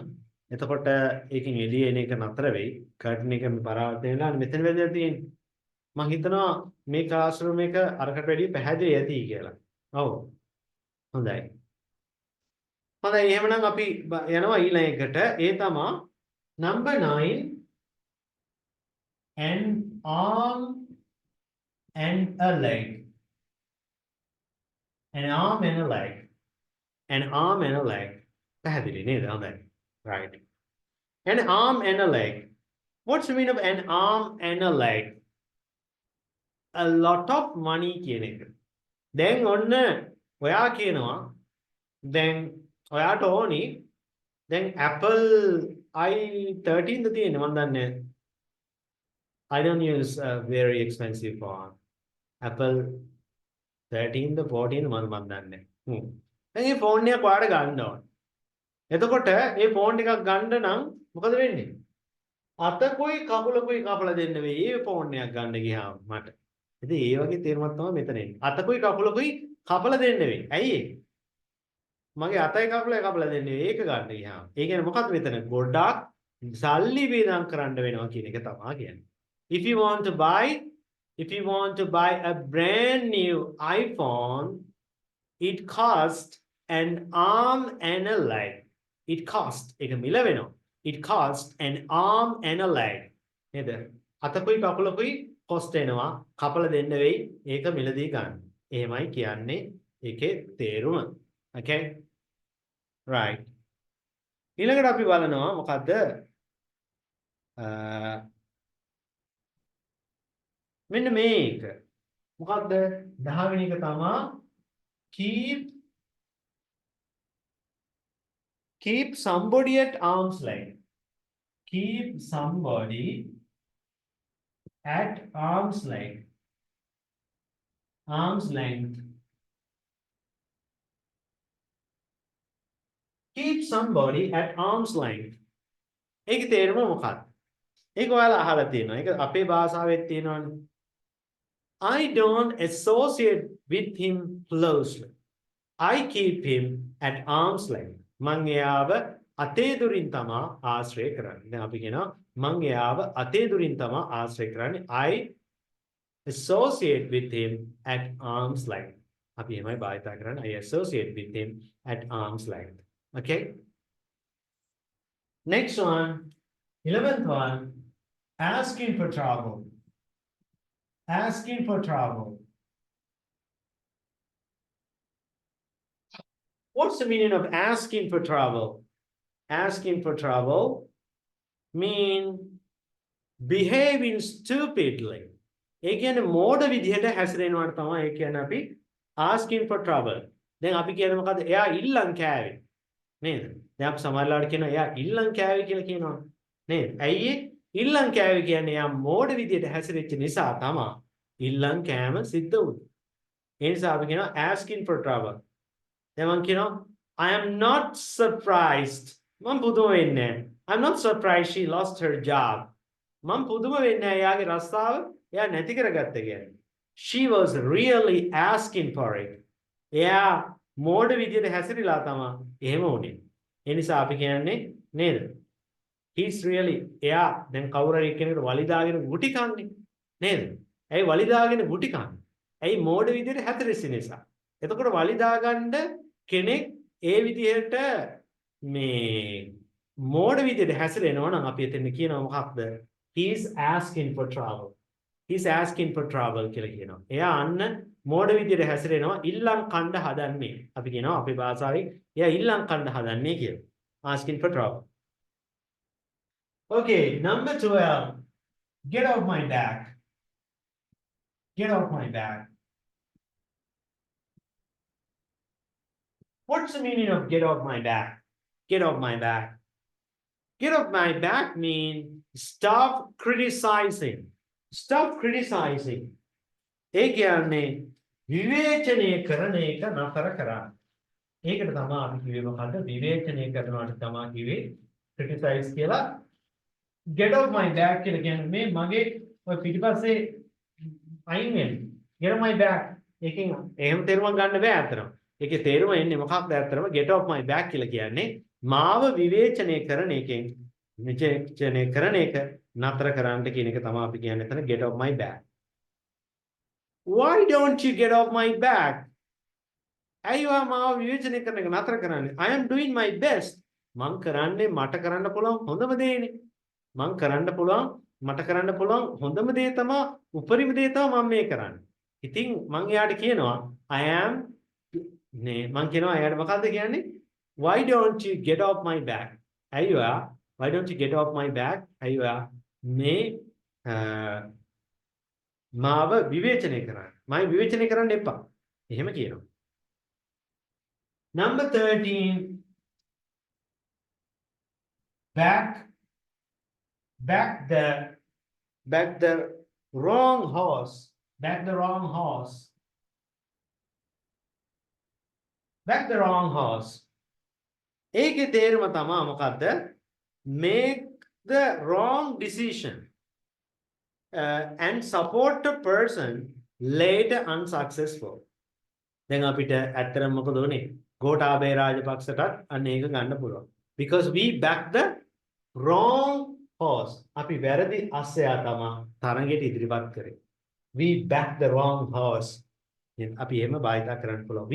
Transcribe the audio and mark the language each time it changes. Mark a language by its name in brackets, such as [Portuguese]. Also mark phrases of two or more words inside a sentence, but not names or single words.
[Sinhala] එතකොට ඒකෙන් එළිය එන එක නතර වෙයි. කර්ටන් එක පරාවර්තනය වෙලා මෙතන වැදලා තියෙන්නේ. මම හිතනවා මේ ක්ලාස් රූම් එක අරකට වැඩිය පැහැදිලි ඇති කියලා. ඔව්. හොඳයි. හොඳයි එහෙනම් අපි යනවා ඊළඟ එකට. ඒ තමයි [English] number 9 an arm and a leg. An arm and a leg. An arm and a leg. [Sinhala] පැහැදිලි නේද? හොඳයි. [English] Right. An arm and a leg. What's the meaning of an arm and a leg? A lot of money [Sinhala] කියන එක. දැන් ඔන්න ඔයා කියනවා දැන් ඔයාට ඕනි දැන් Apple i13 ද තියෙන්නේ මම දන්නේ [English] I don't use a very expensive phone. [Sinhala] Apple 13ද 14ද මම දන්නේ. දැන් මේ ෆෝන් එක ඔයාලට ගන්න ඕන. එතකොට මේ ෆෝන් එකක් ගන්න නම් මොකද වෙන්නේ? අතකුයි කකුලකුයි කපලා දෙන්න වෙයි මේ ෆෝන් එකක් ගන්න ගියාම මට. ඉතින් ඒ වගේ තේරුමක් තමයි මෙතන එන්නේ. අතකුයි කකුලකුයි කපලා දෙන්න වෙයි. ඇයි ඒ? මගේ අතයි කකුලයි කපලා දෙන්න වෙයි ඒක ගන්න ගියාම. ඒ කියන්නේ මොකක්ද මෙතන? ගොඩක් සල්ලි වේදම් කරන්න වෙනවා කියන එක තමයි කියන්නේ. [English] If you want to buy if you want to buy a brand new iPhone, it cost an arm and a leg. It cost [Sinhala] ඒක මිල වෙනවා. [English] It cost an arm and a leg. [Sinhala] නේද? අතකුයි කකුලකුයි cost වෙනවා. කපලා දෙන්න වෙයි. ඒක මිලදී ගන්න. එහෙමයි කියන්නේ ඒකේ තේරුම. Okay? Right. ඊළඟට අපි බලනවා මොකද්ද? මෙන්න මේක. මොකද්ද? 10 වෙනි එක තමයි [English] keep somebody at arm's length. Keep somebody at arm's length. Arm's length. Keep somebody at arm's length. [Sinhala] ඒක තේරුම මොකක්ද? ඒක ඔයාලා අහලා තියෙනවා. ඒක අපේ භාෂාවෙත් තියෙනවානේ. [English] I don't associate with him closely. I keep him at arm's length. [Sinhala] මං එයාව අතේ දුරින් තමා ආශ්‍රය කරන්නේ. දැන් අපි කියනවා මං එයාව අතේ දුරින් තමා ආශ්‍රය කරන්නේ. [English] I associate with him at arm's length. [Sinhala] අපි එහෙමයි භාවිතා කරන්නේ. [English] I associate with him at arm's length. Okay? Next one, 11th one, asking for trouble. Asking for trouble. What's the meaning of asking for trouble? Asking for trouble mean behaving stupidly. [Sinhala] ඒ කියන්නේ මෝඩ විදිහට හැසිරෙනවට තමයි ඒ කියන්නේ අපි [English] asking for trouble. [Sinhala] දැන් අපි කියන්නේ මොකද්ද? එයා ඉල්ලන් කෑවේ. නේද? දැන් අපි සමහරවිට කියනවා එයා ඉල්ලන් කෑවේ කියලා කියනවා. නේද? ඇයි ඉල්ලන් කෑවේ කියන්නේ එයා මෝඩ විදිහට හැසිරෙච්ච නිසා තමයි ඉල්ලන් කෑම සිද්ධ වුනේ. ඒ නිසා අපි කියනවා [English] asking for trouble. [Sinhala] දැන් මම කියනවා [English] I am not surprised. [Sinhala] මම පුදුම වෙන්නේ නැහැ. [English] I'm not surprised she lost her job. [Sinhala] මම පුදුම වෙන්නේ නැහැ එයාගේ රස්සාව එයා නැති කරගත්ත කියන්නේ. [English] She was really asking for it. [Sinhala] එයා මෝඩ විදිහට හැසිරিলা තමයි එහෙම වුනේ. ඒ නිසා අපි කියන්නේ නේද? [English] He's really [Sinhala] එයා දැන් කවුරු හරි කෙනෙකුට වලි දාගෙන ගුටි කන්නේ නේද? ඇයි වලි දාගෙන ගුටි කන්නේ? ඇයි මෝඩ විදිහට හැසිරෙච්ච නිසා. එතකොට වලි දාගන්න කෙනෙක් ඒ විදිහට මේ මෝඩ විදිහට හැසිරෙනවා නම් අපි එතන කියනවා මොකක්ද? [English] He's asking for trouble. He's asking for trouble [Sinhala] කියලා කියනවා. එයා අන්න මෝඩ විදිහට හැසිරෙනවා ඉල්ලම් කණ්ඩ හදන්නේ. අපි කියනවා අපේ භාෂාවෙන් එයා ඉල්ලම් කණ්ඩ හදන්නේ කියලා. [English] Asking for trouble. Okay, number 12. Get off my back. Get off my back. What's the meaning of get off my back? Get off my back. Get off my back means stop criticizing. Stop criticizing. [Sinhala] ඒ කියන්නේ විවේචනය කරන එක නතර කරන්න. ඒකට තමයි අපි කිව්වේ මොකද්ද? විවේචනය කරනවාට තමයි කිව්වේ [English] criticize කියලා. Get off my back [Sinhala] කියලා කියන්නේ මේ මගේ ඔය පිටිපස්සේ අයින් වෙන්න. [English] Get off my back. [Sinhala] ඒකෙන් එහෙම තේරුම් ගන්න බෑ අතරම. ඒකේ තේරුම එන්නේ මොකක්ද අතරම [English] get off my back [Sinhala] කියලා කියන්නේ මාව විවේචනය කරන එකෙන් විවේචනය කරන එක නතර කරන්න කියන එක තමයි අපි කියන්නේ එතන [English] get off my back. Why don't you get off my back? [Sinhala] අයියෝ මාව විවේචනය කරන එක නතර කරන්නේ. [English] I am doing my best. [Sinhala] මං කරන්නේ මට කරන්න පුළුවන් හොඳම දේනේ. මං කරන්න පුළුවන් මට කරන්න පුළුවන් හොඳම දේ තමයි උපරිම දේ තමයි මම මේ කරන්නේ. ඉතින් මං එයාට කියනවා [English] I am [Sinhala] නේ මං කියනවා එයාට මොකද්ද කියන්නේ? [English] Why don't you get off my back? අයියෝ why don't you get off my back? [Sinhala] අයියෝ මේ මාව විවේචනය කරන්න. මම විවේචනය කරන්න එපා. එහෙම කියනවා. [English] Number 13. Back the wrong horse. Back the wrong horse. Back the wrong horse. [Sinhala] ඒකේ තේරුම තමයි මොකද්ද? [English] Make the wrong decision and support the person later unsuccessful. [Sinhala] දැන් අපිට ඇත්තටම මොකද උනේ? ගෝඨාභය රාජපක්ෂටත් අන්න ඒක ගන්න පුළුවන්. [English] Because we back the wrong horse. [Sinhala] අපි වැරදි අස්සයා තමයි තරඟයට ඉදිරිපත් කරේ. [English] We back the wrong horse. [Sinhala] අපි එහෙම භාවිතා කරන්න පුළුවන්.